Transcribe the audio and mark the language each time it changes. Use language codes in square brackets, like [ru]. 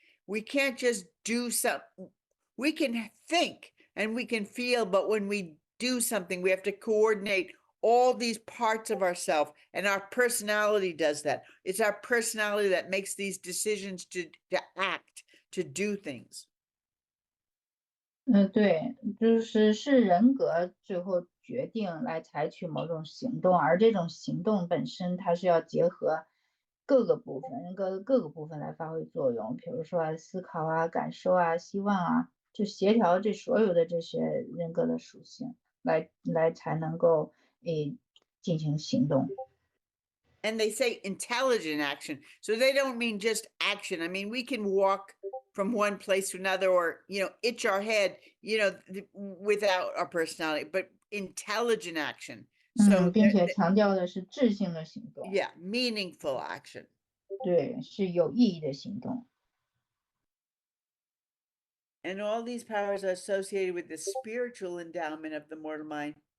[en] We can't just do something. We can think and we can feel, but when we do something, we have to coordinate all these parts of ourselves, and our personality does that. It's our personality that makes these decisions to act, to do things. [zh] 对，是人格最后决定来采取某种行动，而这种行动本身它是要结合各个部分，人格的各个部分来发挥作用，比如说思考啊、感受啊、希望啊，就协调这所有的这些人格的属性，来才能够进行行动。 [en] And they say intelligent action, so they don't mean just action. I mean, we can walk from one place to another, or itch our head, without our personality, but intelligent action. So [zh] 并且强调的是智性的行动。 [en] Yeah, meaningful action. [zh] 对，是有意义的行动。 [en] And all these powers are associated with the spiritual endowment of the mortal mind.